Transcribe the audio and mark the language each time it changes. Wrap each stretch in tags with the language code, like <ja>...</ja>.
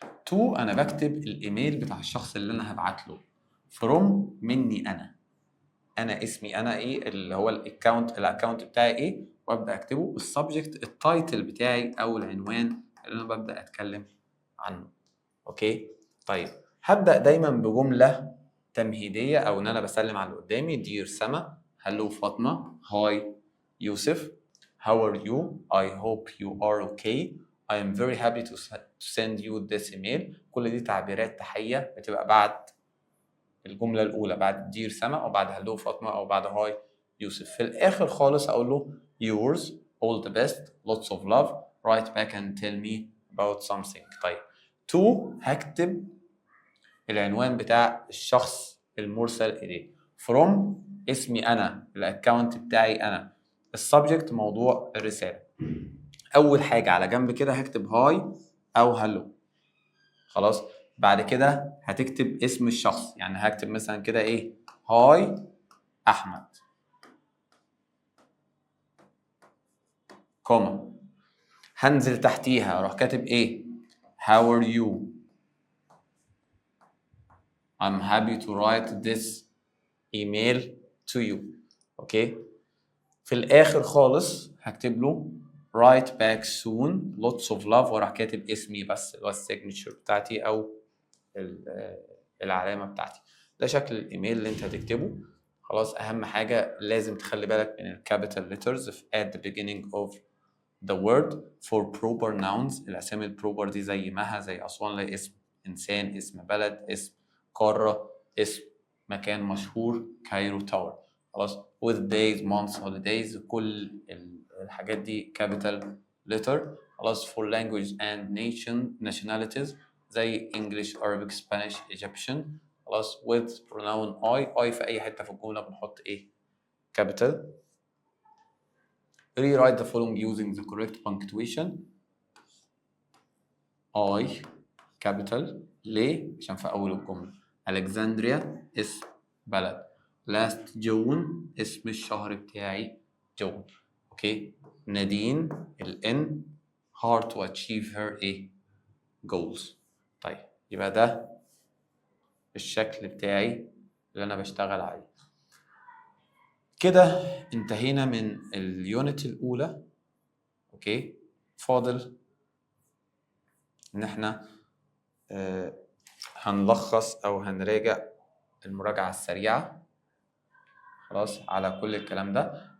<ar>to أنا بكتب الإيميل بتاع الشخص اللي أنا هبعت له. from مني أنا اسمي أنا إيه اللي هو الأكاونت بتاعي إيه وأبدأ أكتبه. السبجكت التايتل بتاعي أو العنوان اللي أنا ببدأ أتكلم عنه. أوكي طيب هبدأ دايما بجملة تمهيدية أو إن أنا بسلم على اللي قدامي.</ar> <en>Dear سما، hello فاطمة، hi يوسف، how are you, I hope you are okay, I am very happy to send you this email.</en> <ar>كل دي تعبيرات تحية بتبقى بعد الجملة الأولى، بعد دير سما أو بعد هلو فاطمة أو بعد هاي يوسف. في الآخر خالص أقول له</ar> <en>yours, all the best, lots of love, write back and tell me about something.</en> <ar>طيب to هكتب العنوان بتاع الشخص المرسل إليه. from اسمي أنا، الأكاونت بتاعي أنا. السبجكت موضوع الرسالة. أول حاجة على جنب كده هكتب هاي أو هلو. خلاص بعد كده هتكتب اسم الشخص، يعني هكتب مثلا كده إيه هاي أحمد كوما. هنزل تحتيها أروح كاتب إيه</ar> <en>how are you, I'm happy to write this email to you.</en> <ar>اوكي في الاخر خالص هكتب له</ar> <en>write back soon, lots of love</en> <ar>وراح كاتب اسمي بس اللي هو السيجنتشر بتاعتي او العلامه بتاعتي. ده شكل الايميل اللي انت هتكتبه. خلاص اهم حاجه لازم تخلي بالك من الكابيتال ليترز</ar> <en>at the beginning of the word. for proper nouns</en> <ar>الاسامي البروبر دي زي مها زي اسوان اللي اسم انسان، اسم بلد، اسم قاره، اسم مكان مشهور كايرو تاور.</ar> <en>خلاص with days months holidays</en> <ar>كل الحاجات دي</ar> <en>capital letter. خلاص for language and nationalities زي English Arabic Spanish Egyptian.</en> <ar>خلاص</ar> <en>with pronoun I</en> <ar>في أي حتة في الجملة بنحط إيه capital.</ar> <en>rewrite the following using the correct punctuation.</en> <ar>I capital ليه؟ عشان في أول الجملة. Alexandria اسم بلد.</ar> <en>last June</en> <ar>اسم الشهر بتاعي جون. اوكي.</ar> <en>نادين ال N hard to achieve her goals.</en> <ar>طيب يبقى ده الشكل بتاعي اللي انا بشتغل عليه. كده انتهينا من اليونت الاولى. اوكي، فاضل ان احنا هنلخص او هنراجع المراجعة السريعة خلاص على كل الكلام ده.</ar>